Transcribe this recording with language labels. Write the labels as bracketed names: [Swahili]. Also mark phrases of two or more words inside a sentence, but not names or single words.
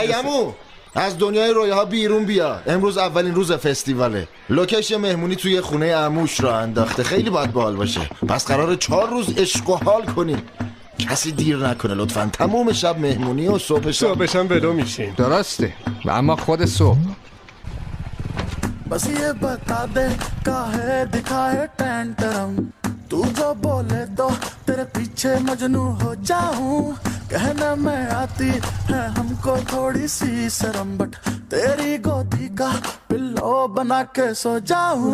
[Persian] ای عمو، از دنیای رویاها بیرون بیا. امروز اولین روز فستیواله. لوکیش مهمونی توی خونه عموش را انداخته. خیلی باید باحال باشه. پس قراره 4 روز عشق و حال کنیم. کسی دیر نکنه لطفاً. تموم شب مهمونی و صبحش هم ولو میشیم. درسته و اما خود صبح. [Hindi] बस ये बता दे काहे दिखाए टेंटरम तू जो बोले तो तेरे पीछे मजनू हो जाऊं कहना मैं आती है हमको थोड़ी सी शर्म बट तेरी गोदी का पिल्लो बना के सो जाऊं